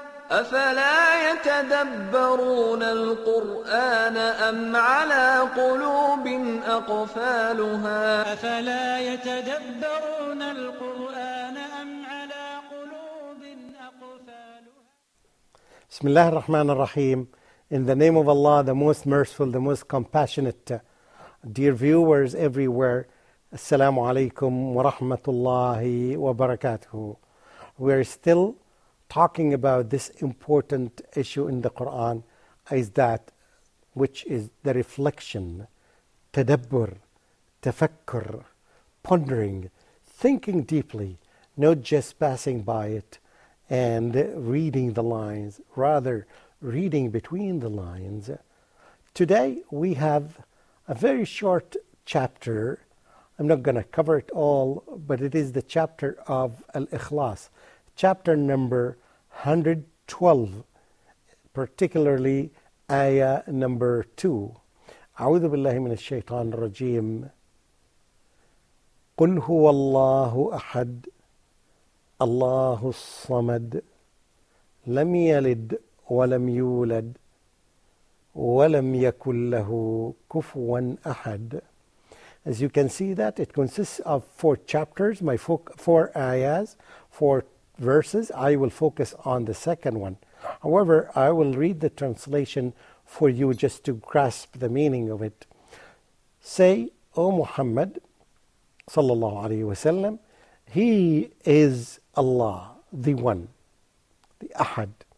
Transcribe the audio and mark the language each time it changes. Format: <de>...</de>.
<ar>أفلا يتدبرون القرآن أم على قلوب أقفالها أفلا يتدبرون القرآن أم على قلوب أقفالها. Bismillah ar-Rahman ar-Rahim.</ar> <en>In the name of Allah, the most merciful, the most compassionate. Dear viewers everywhere,</en> <ar>Assalamu alaikum wa rahmatullahi wa barakatuhu.</ar> <en>We're still talking about this important issue in the Quran, is that which is the reflection, tadabbur, tafakkur, pondering, thinking deeply, not just passing by it and reading the lines, rather reading between the lines. Today we have a very short chapter. I'm not going to cover it all, but it is the chapter of Al-Ikhlas, chapter number 112, particularly ayah number 2.</en> <ar>أعوذ بالله من الشيطان الرجيم. قل هو الله أحد الله الصمد لم يلد ولم يولد ولم يكن له كفوا أحد.</ar> <en>As you can see that it consists of 4 chapters, 4 ayahs, 4 verses. I will focus on the second one. However, I will read the translation for you just to grasp the meaning of it. Say, O Muhammad</en> <ar>sallallahu alaihi wasallam,</ar> <en>He is Allah, the One, the Ahad.</en>